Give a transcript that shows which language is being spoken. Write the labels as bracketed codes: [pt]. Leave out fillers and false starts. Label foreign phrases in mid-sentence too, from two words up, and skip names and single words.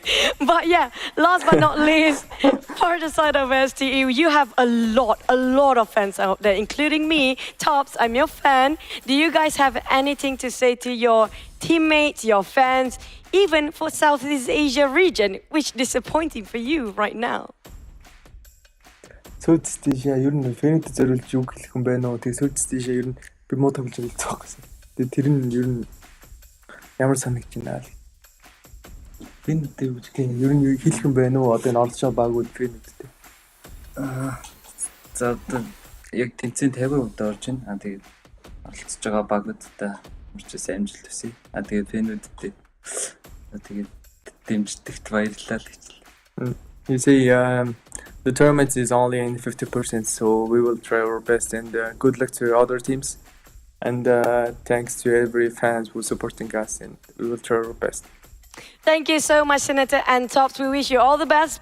[en] But yeah, last but not least, for the side of STE, you have a lot of fans out there, including me. Tops, I'm your fan. Do you guys have anything to say to your teammates, your fans, even for Southeast Asia region, which is disappointing for you right now? [mn] Southeast Asia ер нь фэнэд зориулж юу хэлэх юм бэ нөө. Тэгээ Southeast Asia ер нь би муу тоглож байгаа гэсэн. Тэгээ тэр нь ер нь ямар санагдаж байна аа. Фэнэд үгүй ер нь хэлэх юм бэ нөө. Одоо энэ олж байгаа багууд фэнэдтэй. За одоо яг тэнцэн 50% орж байна. Тэгээд оролцож байгаа багуудтай урьдчилсан амжилт хүсье. Тэгээд фэнүүдтэй тэгээд дэмждэгт баярлалаа гэж. [en] You say the tournament is only in 50%, so we will try our best, and good luck to other teams. And thanks to every fans who's supporting us, and we will try our best. Thank you so much, Senator and Tops. We wish you all the best.